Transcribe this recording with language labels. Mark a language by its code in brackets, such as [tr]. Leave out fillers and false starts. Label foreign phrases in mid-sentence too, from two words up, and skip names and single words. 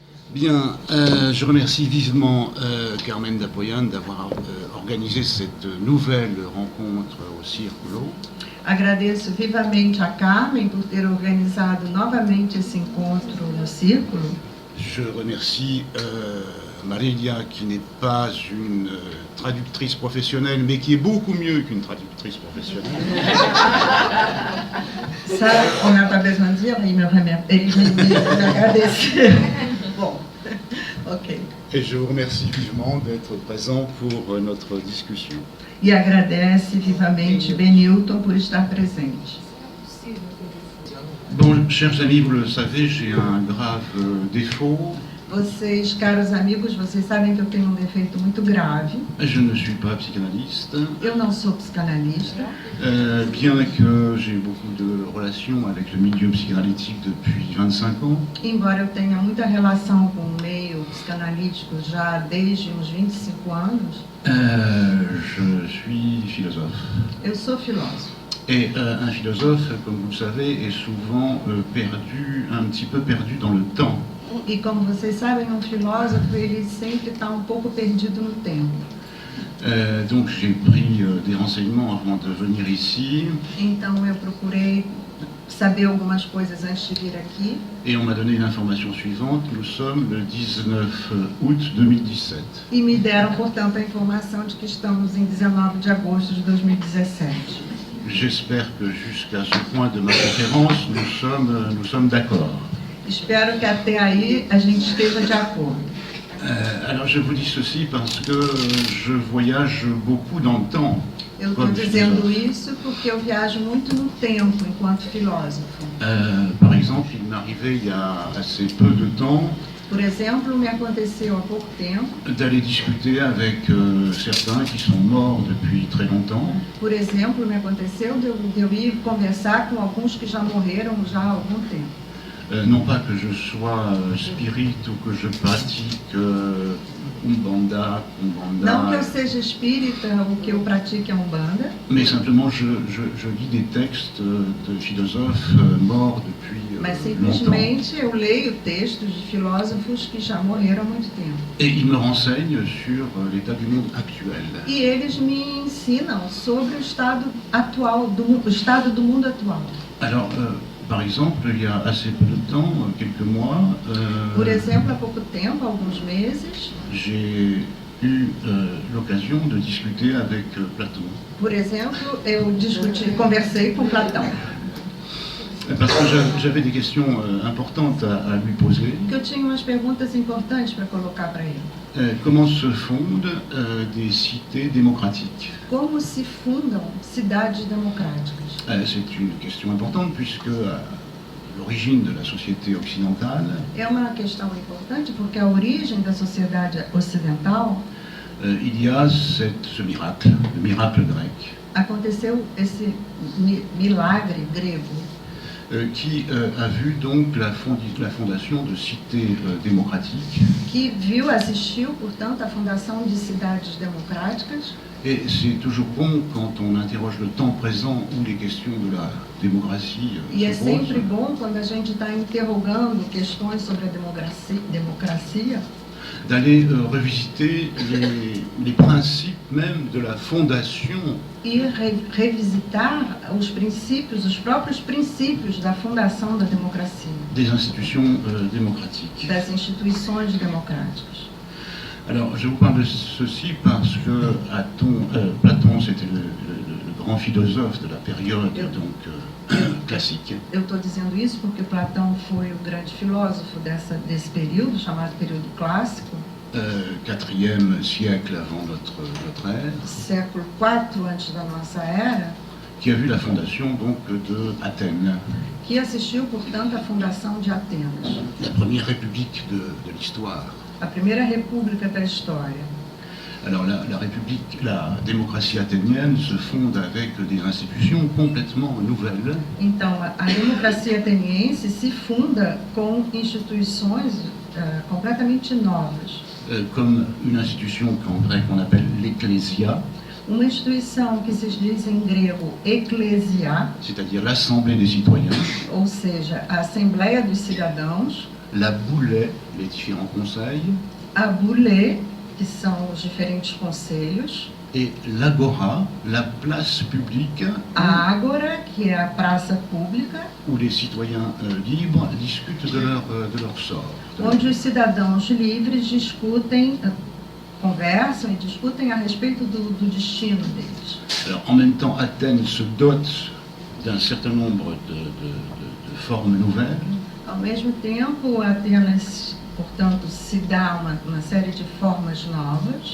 [fr] Bien, je remercie vivement Carmen Dapoyan d'avoir organisé cette nouvelle rencontre au Círculo. [pt] Agradeço vivamente a Carmen por ter organizado novamente esse encontro no Círculo. [fr] Je remercie Marilia, qui n'est pas une traductrice professionnelle, mais qui est beaucoup mieux qu'une traductrice professionnelle. Ça, on n'a pas besoin de dire, il me agradece. Bon, ok. Et je vous remercie vivement d'être présent pour notre discussion. [pt] E agradece vivamente Benilton por estar presente. [fr] Bon, chers amis, vous le savez, j'ai un grave défaut. [pt] Vocês, caros amigos, vocês sabem que eu tenho um defeito muito grave. [fr] Je ne suis pas psychanalyste. [pt] Eu não sou psicanalista. [fr] Bien que j'ai beaucoup de relations avec le milieu psychanalytique depuis 25 ans. [pt] Embora eu tenha muita relação com o meio psicanalítico já desde uns 25 anos, [fr] je suis philosophe. [pt] eu sou filósofo. [fr] Et un philosophe, comme vous le savez, est souvent un petit peu perdu dans le temps. [pt] E como vocês sabem, um filósofo ele sempre está um pouco perdido no tempo. [fr] Donc j'ai pris des renseignements avant de venir ici. [pt] Então eu procurei saber algumas coisas antes de vir aqui. [fr] Et on m'a donné l'information suivante, nous sommes le 19 août 2017. [pt] E me deram, portanto, a informação de que estamos em 19 de agosto de 2017. [fr] J'espère que jusqu'à ce point de ma conférence, nous sommes d'accord. [pt] Espero que até aí a gente esteja de acordo. [fr] Alors je vous dis ceci parce que je voyage beaucoup dans le temps. [pt] Eu estou dizendo isso porque eu viajo muito no tempo enquanto filósofo. [fr] Par exemple, il m'est arrivé il y a assez peu de temps [pt] Por exemplo, me aconteceu há pouco tempo [fr] d'aller discuter avec certains qui sont morts depuis très longtemps. [pt] Por exemplo, me aconteceu de eu ir conversar com alguns que já morreram já há algum tempo. [fr] Non pas que je sois spirit ou que je pratique Umbanda, [pt] Não que eu seja espírita ou que eu pratique a Umbanda, [fr] mais simplement je lis des textes de philosophes morts depuis [pt] mas [fr] longtemps. [pt] simplesmente eu leio textos de filósofos que já morreram há muito tempo. [fr] Et ils me renseignent sur l'état du monde actuel. [pt] E eles me ensinam sobre o estado atual, o estado do mundo atual. [fr] Alors, par exemple, il y a assez peu de temps, quelques mois, [pt] Por exemplo, há pouco tempo, alguns meses, [fr] j'ai eu l'occasion de discuter avec Platon. [pt] por exemplo, eu conversei com Platão. [fr] Parce que j'avais des questions importantes à lui poser. [pt] Que eu tinha umas perguntas importantes para colocar para ele. [fr] Comment se fondent des cités démocratiques? [pt] Como se fundam cidades democráticas? [fr] C'est une question importante puisque l'origine de la société occidentale, [pt] É uma questão importante porque a origem da sociedade ocidental [fr] il y a ce miracle, le miracle grec, [pt] aconteceu esse milagre grego [fr] qui a vu donc la fondation de cités démocratiques. [pt] que assistiu, portanto, à fundação de cidades democráticas. [fr] Et c'est toujours bon quand on interroge le temps présent ou les questions de la démocratie [pt] E é [fr] se [pt] sempre [fr] posent, [pt] bom quando a gente está interrogando questões sobre a democracia [fr] d'aller revisiter les principes même de la fondation [pt] e revisitar os princípios, os próprios princípios da fundação da democracia, [fr] des institutions démocratiques. [pt] das instituições democráticas. [fr] Alors, je vous parle de ceci parce que Platon, c'était le grand philosophe de la période classique. [pt] Eu estou dizendo isso porque Platão foi o grande filósofo desse período, chamado período clássico, [fr] 4e siècle avant notre ère, [pt] século IV antes da nossa era, [fr] qui a vu la fondation donc de Athènes, [pt] que assistiu, portanto, à fundação de Atenas, [fr] la première république de l'histoire. [pt] a primeira república da história. [fr] Alors la démocratie athénienne se fonde avec des institutions complètement nouvelles. [pt] Então, a democracia ateniense se funda com instituições completamente novas. [fr] Comme une institution qu'en grec on appelle l'ecclésia, [pt] Uma instituição que se diz em grego ecclesia, [fr] c'est-à-dire l'assemblée des citoyens, [pt] ou seja, a Assembleia dos Cidadãos, [fr] la boulée, les différents conseils, [pt] a boulée, que são os diferentes conselhos, [fr] et l'agora, la place publique [pt] a ágora, que é a praça pública, [fr] où les citoyens libres discutent de leur sort. [pt] onde os cidadãos livres discutem, conversam e discutem a respeito do destino deles. [fr] Alors, en même temps, Athènes se dote d'un certain nombre de formes nouvelles. [pt] Ao mesmo tempo, Atenas, portanto, se dá uma série de formas novas,